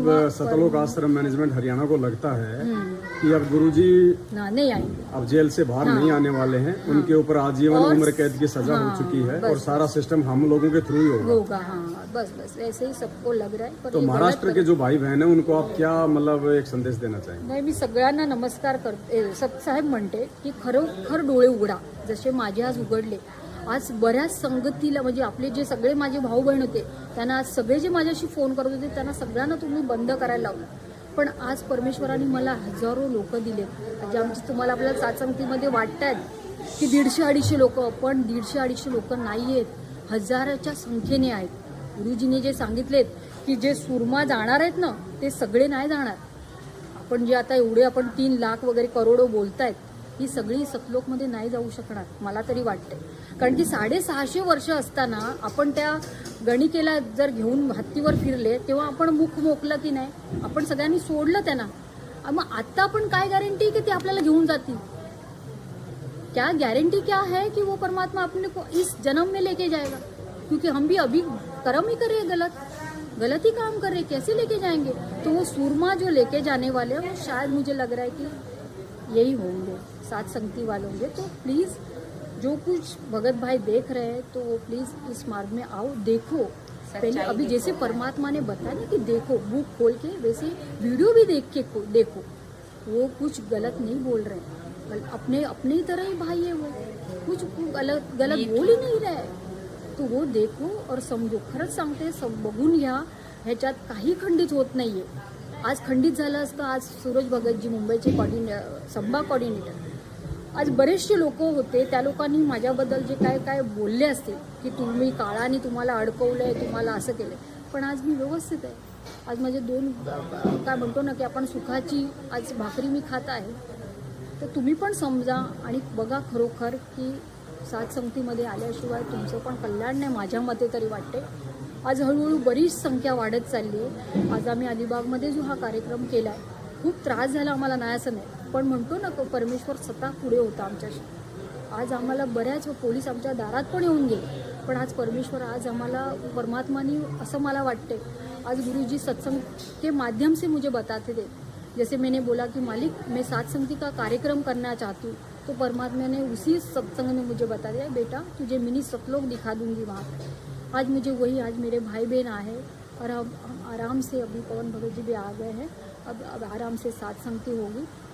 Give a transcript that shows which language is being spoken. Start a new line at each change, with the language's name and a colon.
Hindi: मतलब सतलोक आश्रम मैनेजमेंट हरियाणा को लगता है कि अब गुरुजी नहीं आएंगे, अब जेल से बाहर नहीं आने वाले हैं, उनके ऊपर आजीवन उम्र कैद की सजा हो चुकी है, और सारा सिस्टम हम लोगों के थ्रू ही होगा। हाँ बस ऐसे ही सबको लग रहा है। पर तो ये महाराष्ट्र के जो भाई बहन है उनको आप क्या मतलब एक संदेश देना चाहेंगे?
Marathi: नाही, मी सगळ्यांना नमस्कार करते, साहेब म्हणते की खरोखर डोळे उघडा, जसे माझे आज उघडले। आज बऱ्याच संगतीला म्हणजे आपले जे सगळे माझे भाऊ बहीण होते त्यांना आज सगळे जे माझ्याशी फोन करत होते त्यांना सगळ्यांना तुम्ही बंद करायला लावलं, पण आज परमेश्वराने मला हजारो लोक दिले, म्हणजे आमची तुम्हाला आपल्याला सातसंगतीमध्ये वाटतात की 150-250 लोक, पण 150-250 लोक नाही आहेत, हजाराच्या संख्येने आहेत। गुरुजीने जे सांगितलेत की जे सुरमा जाणार आहेत ना ते सगळे नाही जाणार। आपण जे आता एवढे आपण 3 लाख वगैरे करोडो बोलतायत, ही सगळी सतलोकमध्ये नाही जाऊ शकणार मला तरी वाटते, कारण की 650 वर्ष असताना आपण त्या गणिकेला जर घेऊन हत्तीवर फिरले तेव्हा आपण मुख मोकलं की नाही, आपण सगळ्यांनी सोडलं त्यांना। मग आता आपण काय गॅरंटी की ते आपल्याला घेऊन जातील?
Hindi: क्या गारंटी क्या है कि वो परमात्मा अपने को इस जन्म में लेके जाएगा? क्योंकि हम भी अभी कर्म ही कर रहे हैं, गलत ही काम कर रहे हैं, कैसे लेके जाएंगे? तो वो सूरमा जो लेके जाने वाले हैं वो शायद मुझे लग रहा है कि यही होंगे, साथ संगति वाले होंगे। तो प्लीज़ जो कुछ भगत भाई देख रहे हैं तो वो प्लीज़ इस मार्ग में आओ, देखो। पहले अभी जैसे परमात्मा ने बताया ना कि देखो, बुक खोल के, वैसे वीडियो भी देख के देखो, वो कुछ गलत नहीं बोल रहे हैं, अपने ही तरह ही भाई है, वो कुछ गलत बोल ही नहीं रहे। तो वो देखो और समजो,
Marathi: खरंच सांगते, सब बघून घ्या, ह्याच्यात काही खंडित होत नाहीये। आज खंडित झालं असतं, आज सूरज भगतजी मुंबईचे संभा कोऑर्डिनेटर, आज बरेचसे लोक होते, त्या लोकांनी माझ्याबद्दल जे काय काय बोलले असते की तुम्ही काळाने तुम्हाला अडकवलंय, तुम्हाला असं केलंय, पण आज मी व्यवस्थित आहे। आज माझे 2 काय म्हणतो ना की आपण सुखाची आज भाकरी मी खात आहे। तर तुम्ही पण समजा आणि बघा खरोखर की साथ संगतीमध्ये आल्याशिवाय तुमचं पण कल्याण नाही, माझ्या मते तरी वाटते। आज हळूहळू बरीच संख्या वाढत चालली आहे। आज आम्ही अलिबागमध्ये जो हा कार्यक्रम केला आहे, खूप त्रास झाला आम्हाला, नाही असं नाही, पण म्हणतो ना परमेश्वर स्वतः पुढे होता आमच्याशी। आज आम्हाला बऱ्याच पोलीस आमच्या दारात पण येऊन गेले, पण आज परमेश्वर, आज आम्हाला परमात्माने, असं मला वाटते,
Hindi: आज गुरुजी सत्संग के माध्यम से मुझे बताते थे। जैसे मैंने बोला कि मालिक मैं साथ संगति का कार्यक्रम करना चाहती हूँ, तो परमात्मा ने उसी सत्संग में मुझे बता दिया, बेटा तुझे मिनी सतलोक दिखा दूंगी वहाँ पर। आज मुझे वही, आज मेरे भाई बहन आए और हम आराम से, अभी पवन भगत जी भी आ गए हैं, अब आराम से साथ संगति होगी।